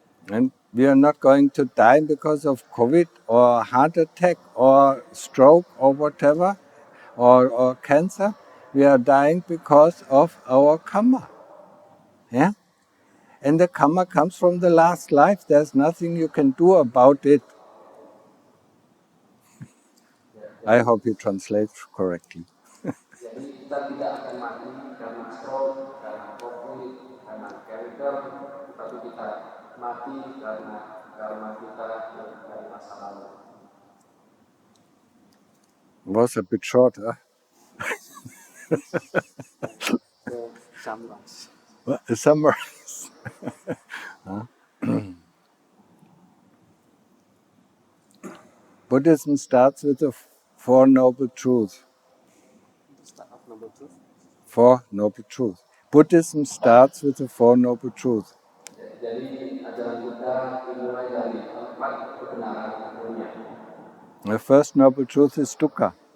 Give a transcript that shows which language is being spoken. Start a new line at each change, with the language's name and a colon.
English: And we are not going to die because of COVID or heart attack or stroke or whatever or cancer. We are dying because of our karma. Yeah? And the karma comes from the last life. There's nothing you can do about it. I hope you translate correctly.
Indonesian: Jadi kita tidak akan mati karena stroke, karena COVID, karena cancer, tapi kita mati karena kita dari masa lalu.
English: It was a bit short, huh? So, summarize. Summarize. Buddhism starts with the Four Noble Truths. Start of number two. Four Noble Truths. Buddhism starts with the Four Noble Truths.
Indonesian: Jadi ajaran Buddha dimulai dari 4 kebenaran dunia.
English: The first Noble Truth is dukkha.